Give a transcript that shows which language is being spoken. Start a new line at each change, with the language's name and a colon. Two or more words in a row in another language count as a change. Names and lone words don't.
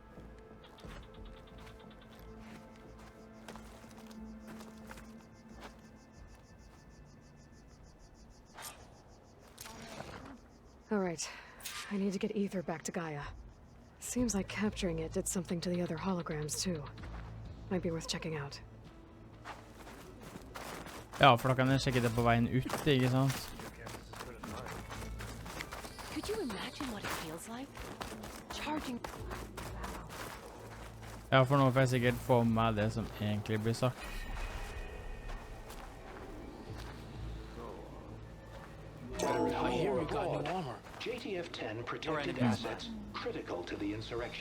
English: All right. I need to get Ether back to Gaia. Seems like capturing it did something to the other holograms too. Might be worth checking out.
Norwegian: Ja, for da kan jeg sjekke det på veien ut, ikke sant?
English: Could you imagine what it feels like? Charging.
Norwegian: Ja, for nå får jeg sikkert få med det som egentlig blir sagt.
English: I hear you got new armor. JTF-10 protected assets critical to the insurrection.